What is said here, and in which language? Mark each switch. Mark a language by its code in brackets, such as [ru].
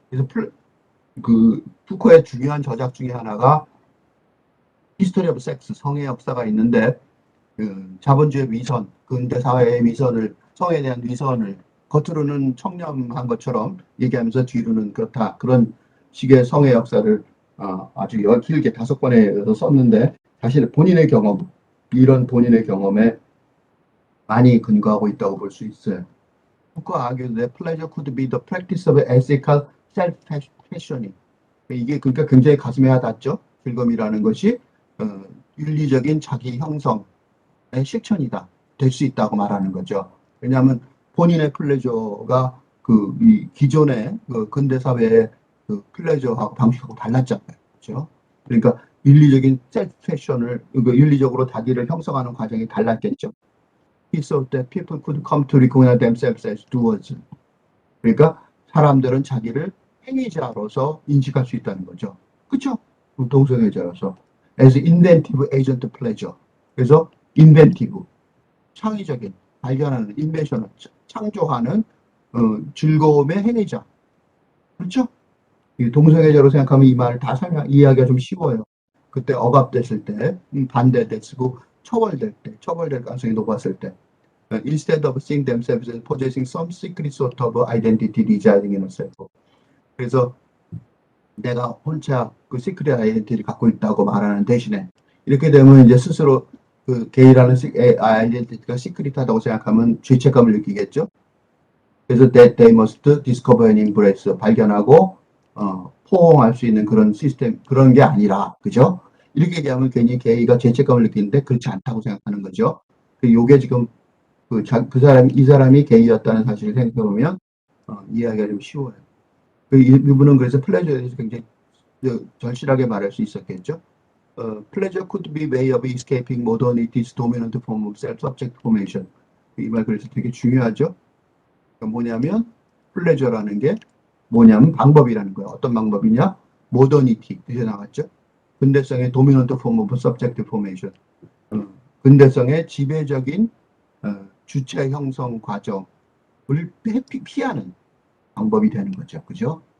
[ko] 그래서 그 푸코의 중요한 저작 중에 하나가 히스토리 오브 섹스, 성의 역사가 있는데, 그 자본주의 위선, 근대 사회의 위선을, 성에 대한 위선을 겉으로는 청렴한 것처럼 얘기하면서 뒤로는 그렇다. 그런 식의 성의 역사를 아주 길게 5번에 썼는데, 사실 본인의 경험, 이런 본인의 경험에 많이 근거하고 있다고 볼 수 있어요. [en] Foucault argued that pleasure could be the practice of ethical self-passioning. [ko] 이게 그러니까 굉장히 가슴에 와닿죠. 즐거움이라는 것이 어, 윤리적인 자기 형성의 실천이다. 될 수 있다고 말하는 거죠. 왜냐하면 본인의 플레저가 이 기존의 그 근대 사회의 그 플레저하고 방식하고 달랐잖아요. 그렇죠? 그러니까 윤리적인 셀프 패션을 윤리적으로 자기를 형성하는 과정이 달랐겠죠. [en] He thought that people could come to recognize themselves as doers. [ko] 그러니까 사람들은 자기를 행위자로서 인식할 수 있다는 거죠. 그렇죠? 동성애자로서. [en] As inventive agent pleasure. [ko] 그래서 inventive, 창의적인, 발견하는, 인벤션을 창조하는 즐거움의 행위자. 그렇죠? 이 동성애자로 생각하면 이 말을 다 이해하기가 좀 쉬워요. 그때 억압됐을 때, 반대됐고, 처벌될 때, 처벌될 가능성이 높았을 때. [en] Instead of seeing themselves as possessing some secret sort of identity residing in a self. [ko] 그래서 내가 혼자 그 시크릿 아이덴티티를 갖고 있다고 말하는 대신에 이렇게 되면 이제 스스로 그 게이라는 아이덴티티가 시크릿하다고 생각하면 죄책감을 느끼겠죠. 그래서 [en] that they must discover and embrace, [ko] 발견하고 포옹할 수 있는 그런 시스템, 그런 게 아니라, 그죠? 이렇게 얘기하면 괜히 게이가 죄책감을 느끼는데 그렇지 않다고 생각하는 거죠. 요게 지금 이 사람이 게이였다는 사실을 생각해보면 이해하기가 좀 쉬워요. 이분은 그래서 플레저에 대해서 굉장히 절실하게 말할 수 있었겠죠. [en] Pleasure could be way of escaping modernity's dominant form of self-subject formation. [ko] 이 말 그래서 되게 중요하죠. 그러니까 뭐냐면 플레저라는 게 뭐냐면 방법이라는 거예요. 어떤 방법이냐? 모더니티 이제 나왔죠. 근대성의 도미넌트 폼 오브 서브젝트 포메이션. 근대성의 지배적인 주체 형성 과정을 피하는 방법이 되는 거죠. 그죠?